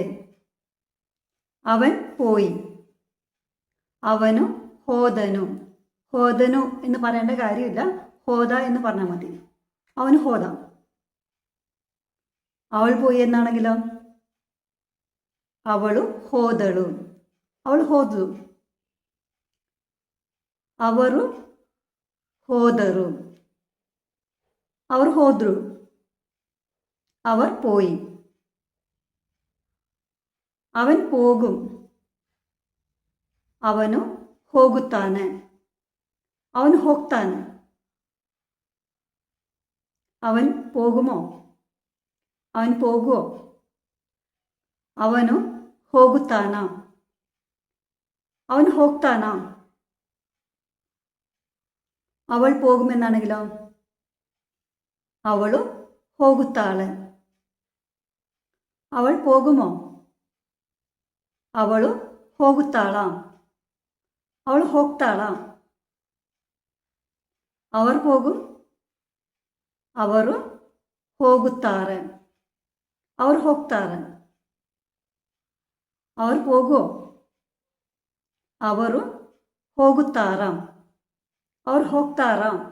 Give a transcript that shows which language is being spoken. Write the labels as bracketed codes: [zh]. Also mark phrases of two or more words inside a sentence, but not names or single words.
[ml] അവൻ പോയി, [kn] ಅವನು ಹೋದನು. [ml] ഹോദനു എന്ന് പറയേണ്ട കാര്യമില്ല, ഹോദ എന്ന് പറഞ്ഞാൽ മതി. [kn] ಅವನ್ ಹೋದ. [ml] അവൾ പോയി എന്നാണെങ്കിലോ [kn] ಅವಳು ಹೋದಳು. ಅವಳು ಹೋದ್ಲು. ಅವರು ಹೋದರು. ಅವರು ಹೋದ್ರು. [ml] അവർ പോയി. അവൻ പോകും. [kn] ಅವನು ಹೋಗುತ್ತಾನೆ. ಅವನು ಹೋಗ್ತಾನೆ. [ml] അവൻ പോകുമോ? അവൻ പോകുമോ? [kn] ಅವನು ಹೋಗುತ್ತಾನ. അവൻ ಹೋಗ್ತಾನ. [ml] അവൾ പോകുമെന്നാണെങ്കിലോ [kn] ಅವಳು ಹೋಗುತ್ತಾಳೆ. [ml] അവൾ പോകുമോ? [kn] ಅವಳು ಹೋಗುತ್ತಾಳ. ಅವಳು ಹೋಗ್ತಾಳ. [ml] അവർ പോകും. [kn] ಅವರು ಹೋಗುತ್ತಾರೆ. ಅವರು ಹೋಗ್ತಾರೆ. [ml] അവരു പോകുമോ? [kn] ಅವರು ಹೋಗುತ್ತಾರಾ. ಅವ್ರು ಹೋಗ್ತಾರಾ.